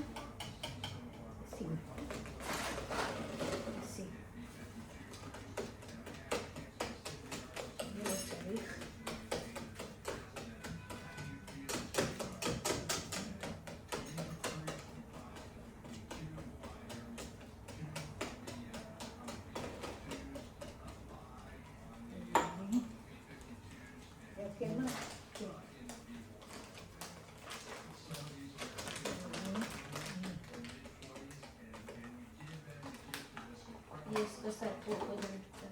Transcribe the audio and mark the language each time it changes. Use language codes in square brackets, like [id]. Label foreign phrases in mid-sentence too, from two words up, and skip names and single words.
[es] Sí. Sí. [he] לא צריך. כן, מה? כן. Yes, besar pokok dan kita.